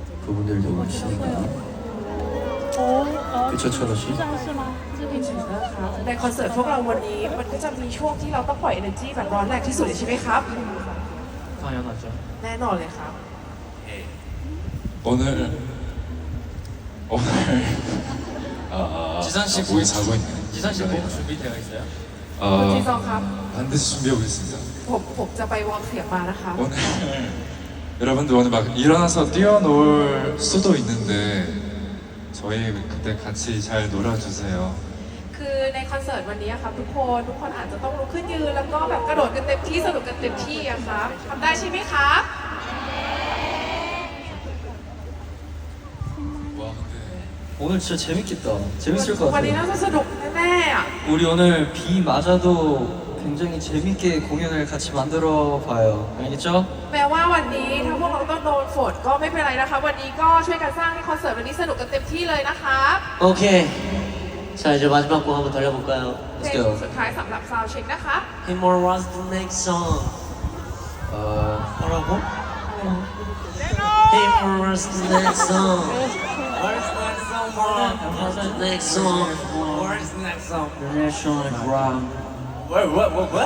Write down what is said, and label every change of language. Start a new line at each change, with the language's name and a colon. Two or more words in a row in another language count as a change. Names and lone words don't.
Korean: 그분들도 오시니까. 그쵸, 철호 씨?
Thai: ในคอนเสิร์ตพวกเราวันนี้มันก็จะมีช่วงที่เราต้องปล่อย energy แบบร้อนแรงที่สุดเลยใช่ไหมครับ
Korean: 당연하죠.
Thai: แน่นอนเลยครับ
Korean: 오늘 지선 씨 목이 자고 있네. 지선 씨 뭐 준비되어 있어요?
Thai: คุณจีซองครับ
Korean: 반드시 준비하고 있습니다.
Thai: ผมจะไปวอร์มเสียงมานะคะ
Korean: 오늘 여러분들 오늘 막 일어나서 뛰어놀 수도 있는데 저희 그때 같이 잘 놀아주세요.
Thai: คือในคอนเสิร์ตวันนี้ครับทุกคนอาจจะต้องลุกขึ้นยืนแล้วก็แบบกระโดดกันเต็มที่สนุกกันเต็มที่อะครับทำได้ใช่ไหมครับ
Korean: 와 근데 오늘 진짜 재밌겠다. 재밌을 것
Thai: วันนี้
Korean: 같아요.
Thai: น่าจะสนุกแน่ๆอะ
Korean: 우리 오늘 비 맞아도 굉장히 재밌게 공연을 같이 만들어 봐요. 알겠죠?
Thai: แม้ว่าวันนี้ถ้าพวกเราต้องโดนฝนก็ไม่เป็นไรนะคะวันนี้ก็ช่วยกันสร้างให้คอนเสิร์ตวันนี้สนุกกันเต็มที่เลยนะครับ
Korean: 오케이. 자 이제 마지막 곡 한번 달려볼까요?
Thai: เพล
English: Let's
Thai: ง
English: go.
Thai: สุดท้ายสำหรับซาวด์เช็คนะคะ
English: Hey more what's the next song?
Korean: 뭐라고?
English: Hey more what's the next song? What's the next song, bro? What's the next song? What's the next song? The next song is rock. What?